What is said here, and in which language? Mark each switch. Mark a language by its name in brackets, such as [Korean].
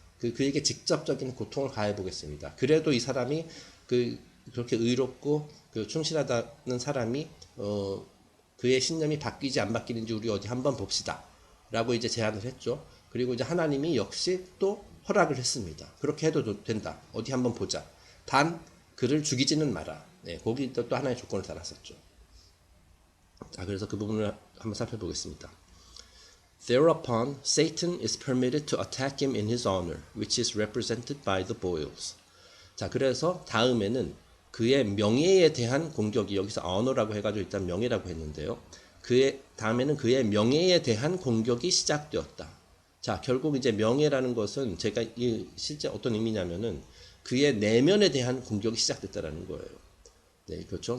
[Korean] 그에게 직접적인 고통을 가해 보겠습니다. 그래도 이 사람이 그렇게 의롭고 충실하다는 사람이 그의 신념이 바뀌지 안 바뀌는지 우리 어디 한번 봅시다. 라고 이제 제안을 했죠. 그리고 이제 하나님이 역시 또 허락을 했습니다. 그렇게 해도 된다. 어디 한번 보자. 단 그를 죽이지는 마라. 네, 거기도 또 하나의 조건을 달았었죠. 자, 그래서 그 부분을 한번 살펴보겠습니다. [English] Thereupon, Satan is permitted to attack him in his honor, which is represented by the boils. [Korean] 자, 그래서 다음에는 그의 명예에 대한 공격이 여기서 honor라고 해가지고 일단 명예라고 했는데요. 그의 다음에는 그의 명예에 대한 공격이 시작되었다. 자, 결국 이제 명예라는 것은 제가 실제 어떤 의미냐면은 그의 내면에 대한 공격이 시작됐다라는 거예요. 네, 그렇죠.